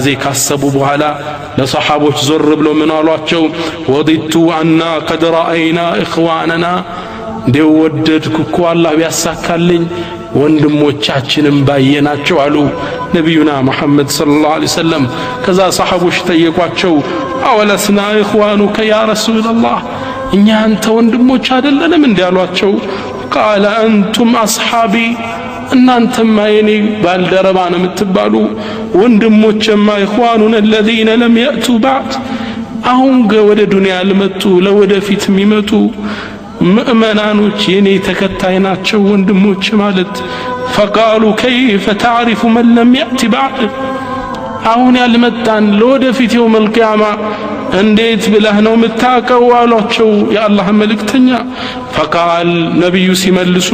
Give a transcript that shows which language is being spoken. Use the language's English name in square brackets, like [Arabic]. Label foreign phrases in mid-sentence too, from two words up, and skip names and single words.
[Amharic] ካሰቡ በኋላ ለሰሃቦች ዞር ብሎ ምን አሏቸው [Arabic] وددت أنا قد رأينا إخواننا [Amharic] እንደወደድኩ እኮ አላህ ቢያሳካልኝ ወንድሞቻችንም ባየናቸው አሉ ነብዩና መሐመድ [Arabic] صلى الله عليه وسلم [Amharic] ከዛ ሰሃቦች ጠየቋቸው [Arabic] أولسنا إخوانك يا رسول الله [Amharic] እኛ አንተ ወንድሞች አይደለንም እንዴ አሏቸው [Arabic] قال أنتم أصحابي [Amharic] እናንተማ የኔ ባልደረባ ነው የምትባሉ ወንድሞችማ [Arabic] إخواننا الذين لم يأتوا بعد [Amharic] አሁን ወደ ዱንያ ለመጡ ለወደፊት የሚመጡ مؤمنانوች የኔ ተከታይ ናቸው ወንድሞች ማለት [Arabic] فقالوا كيف تعرف من لم يأتي بعد [Amharic] አሁን ያልመጣን ለወደፊት [Arabic] يوم القيامة [Amharic] እንዴት ብለህ ነው የምታውቀው አሏቸው የአላህ መልእክተኛ فقال ነብዩ ሲመልሱ